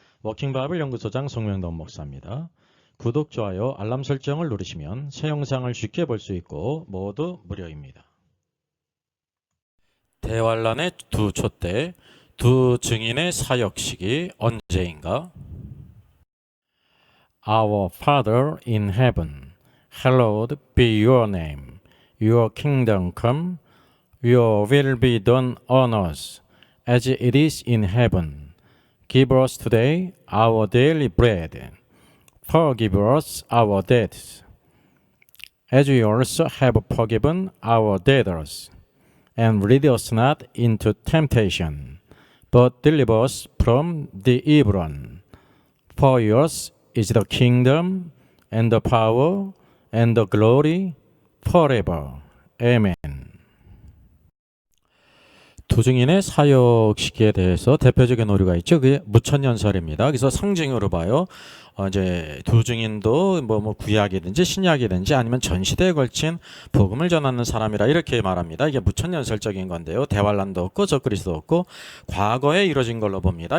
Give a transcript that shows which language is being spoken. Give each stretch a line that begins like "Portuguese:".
Korean: 워킹바이블 연구소장 송명돈 목사입니다. 구독, 좋아요, 알람 설정을 누르시면 새 영상을 쉽게 볼 수 있고 모두 무료입니다. 대환란의 두 촛대, 두 증인의 사역 시기 언제인가?
English: Our Father in heaven, hallowed be your name. Your kingdom come, your will be done on earth as it is in heaven. Give us today our daily bread. Forgive us our debts, as we also have forgiven our debtors. And lead us not into temptation, but deliver us from the evil one. For yours is the kingdom, and the power, and the glory, forever. Amen.
Korean: 두 증인의 사역 시기에 대해서 대표적인 오류가 있죠. 그게 무천년설입니다. 그래서 상징으로 봐요. 이제 두 증인도 뭐 구약이든지 신약이든지 아니면 전 시대에 걸친 복음을 전하는 사람이라 이렇게 말합니다. 이게 무천년설적인 건데요. 대환란도 없고 적그리스도 없고 과거에 이루어진 걸로 봅니다.